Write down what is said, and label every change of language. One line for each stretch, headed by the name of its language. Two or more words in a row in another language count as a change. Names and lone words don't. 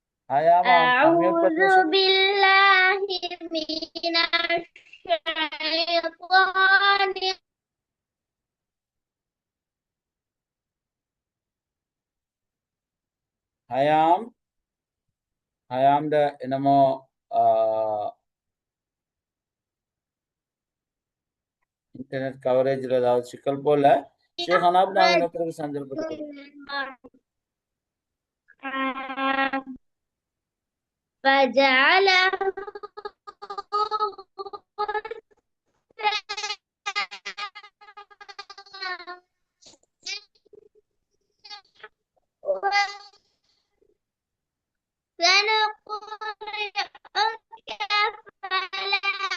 Tamil: ஹயாமா unmute
Arabic: أعوذ
Tamil: பண்ணி பேசுங்க.
Arabic: بالله من الشيطان
Tamil: ஹயாம்ட என்னமோ
English: internet coverage
Tamil: ஏதாவது சிக்கல் போல. ஷேக் அனாப் நாங்க இன்னொருத்தருக்கு சந்தர்ப்பம்
Arabic: فجعله سنقرئك فلا